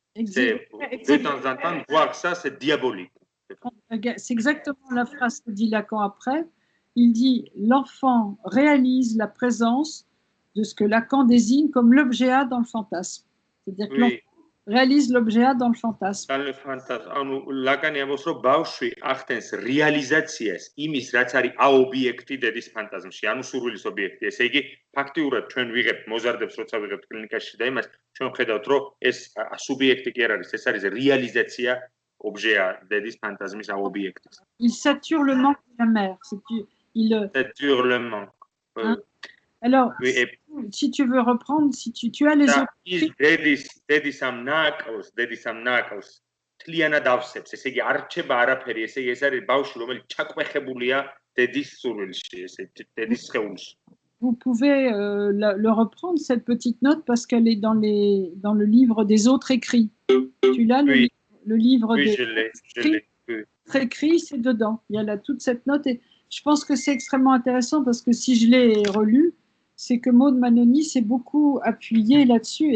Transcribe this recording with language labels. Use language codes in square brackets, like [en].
[fr] De temps en temps, voir ça, c'est diabolique. C'est exactement la phrase que dit Lacan après. Il dit « L'enfant réalise la présence de ce que Lacan désigne comme l'objet A dans le fantasme ». C'est-à-dire que l'enfant réalise l'objet A dans le fantasme. Dans le fantasme, [ka] ლაკანი ამბობს, რომ ბავშვი ახდენს რეალიზაციას იმის, რაც არის აობიექტი დედის ფანტაზმში, ანუ სურვილის ობიექტი. ესე იგი, ფაქტიურად ჩვენ ვიღებთ მოზარდებს, როცა ვიღებთ კლინიკაში და იმას, ჩვენ ხედავთ, რომ ეს სუბიექტი კი არ არის, ეს არის რეალიზაცია objet დედის ფანტაზმის აობიექტის. [fr] Il sature le manque de la mère. Sature le manque. Hein? Alors, oui, si tu veux reprendre, si tu as les autres... [ka] დედის ამ ნაკავს თლიანად ავსებს, ესე იგი არ რჩება არაფერი, ესე იგი ეს არის ბავშვი, რომელიც ჩაკვეხებულია დედის სურვილში, ესე დედის სხეულში. [fr] Vous pouvez le reprendre, cette petite note, parce qu'elle est dans le livre des autres écrits. Tu l'as, oui. Le livre oui, des je l'ai. autres écrits, c'est dedans. Il y a là toute cette note. Et je pense que c'est extrêmement intéressant, parce que si je l'ai relu, c'est que Maud Manoni s'est beaucoup appuyé là-dessus.